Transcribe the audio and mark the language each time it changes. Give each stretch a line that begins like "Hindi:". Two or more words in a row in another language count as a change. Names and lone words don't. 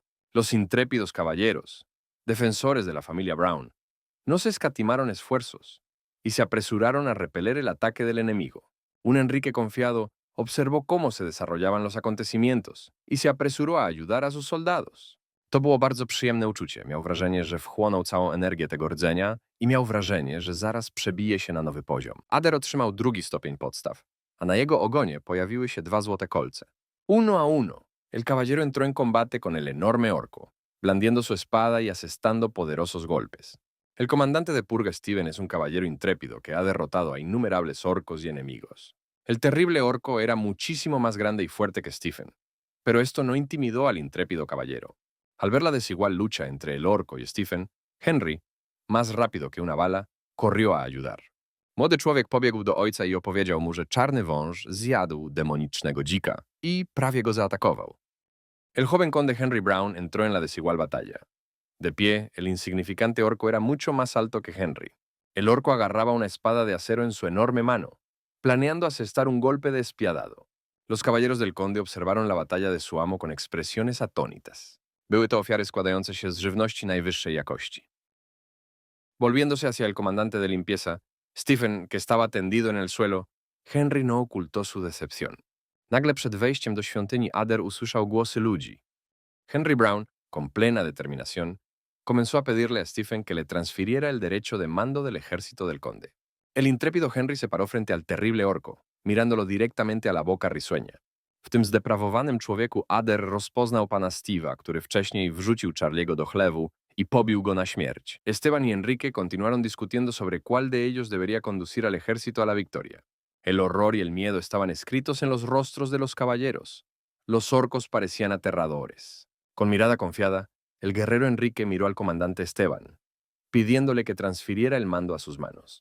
Spanish: Los intrépidos caballeros, defensores de la familia Brown, no se escatimaron esfuerzos y se apresuraron a repeler el ataque del enemigo. Un Enrique confiado observó cómo se desarrollaban los acontecimientos y se apresuró a ayudar a sus soldados.
Polish: To było bardzo przyjemne uczucie. Miał wrażenie, że wchłonął całą energię tego rdzenia i miał wrażenie, że zaraz przebije się na nowy poziom. Ader otrzymał 2. stopień podstaw, a na jego ogonie pojawiły się 2 złote kolce.
Spanish: Uno a uno, el caballero entró en combate con el enorme orco, blandiendo su espada y asestando poderosos golpes. El comandante de purga Steven es un caballero intrépido que ha derrotado a innumerables orcos y enemigos. El terrible orco era muchísimo más grande y fuerte que Stephen, pero esto no intimidó al intrépido caballero. Al ver la desigual lucha entre el orco y Stephen, Henry, más rápido que una bala, corrió a ayudar.
Polish: Młody człowiek pobiegł do ojca i opowiedział mu, że czarny wąż zjadł demonicznego dzika i prawie go zaatakował.
Spanish: El joven conde Henry Brown entró en la desigual batalla. De pie, el insignificante orco era mucho más alto que Henry. El orco agarraba una espada de acero en su enorme mano, planeando asestar un golpe despiadado. Los caballeros del conde observaron la batalla de su amo con expresiones atónitas.
Polish: Były to ofiary składające się z żywności najwyższej jakości.
Spanish: Volviéndose hacia el comandante de limpieza, Stephen, que estaba tendido en el suelo, Henry no ocultó su decepción.
Polish: Nagle przed wejściem do świątyni Ader usłyszał głosy ludzi.
Spanish: Henry Brown, con plena determinación, comenzó a pedirle a Stephen que le transfiriera el derecho de mando del ejército del conde. El intrépido Henry se paró frente al terrible orco, mirándolo directamente a la boca risueña.
Polish: W tym zdeprawowanym człowieku Ader rozpoznał pana Steve'a, który wcześniej wrzucił Charliego do chlewu y pobił go na śmierć.
Spanish: Esteban y Enrique continuaron discutiendo sobre cuál de ellos debería conducir al ejército a la victoria. El horror y el miedo estaban escritos en los rostros de los caballeros. Los orcos parecían aterradores. Con mirada confiada, el guerrero Enrique miró al comandante Esteban, pidiéndole que transfiriera el mando a sus manos.